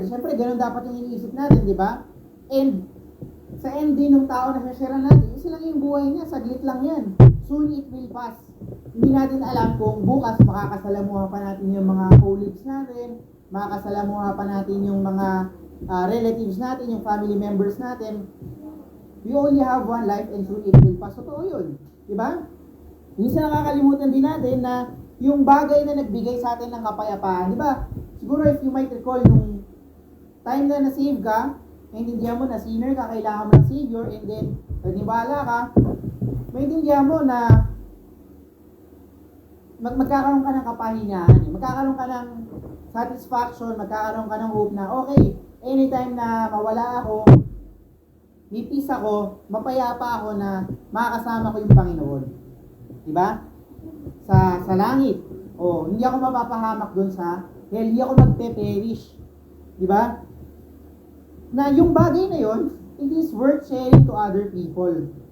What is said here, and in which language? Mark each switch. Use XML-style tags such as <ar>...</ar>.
<tl>Siyempre, ganun dapat yung iniisip natin, di ba? And sa end din ng tao na share natin, isa lang yung buhay niya, saglit lang yan.</tl> <en>Soon it will pass.</en> <tl>Hindi natin alam kung bukas makakasalamuha pa natin yung mga colleagues natin, makakasalamuha pa natin yung mga relatives natin, yung family members natin.</tl> <en>We only have one life and soon it will pass.</en> <tl>Totoo yun. Diba? Minsan nakakalimutan din natin na yung bagay na nagbigay sa atin ng kapayapaan. Diba? Siguro</tl> <en>if you might recall,</en> <tl>nung time na na-save ka, maintindihan mo na sinner ka, kailangan mo ng Savior, and then nanibala ka, maintindihan mo na magkakaroon ka ng kapahingahan, magkakaroon ka ng satisfaction, magkakaroon ka ng hope na, okay, anytime na mawala ako, may peace ako, mapayapa ako na makakasama ko yung Panginoon. Diba? Sa langit. O, hindi ako mapapahamak doon sa hell, hindi ako magpe-perish. Diba? Na yung bagay na yon,</tl> <en>it is worth sharing to other people.</en>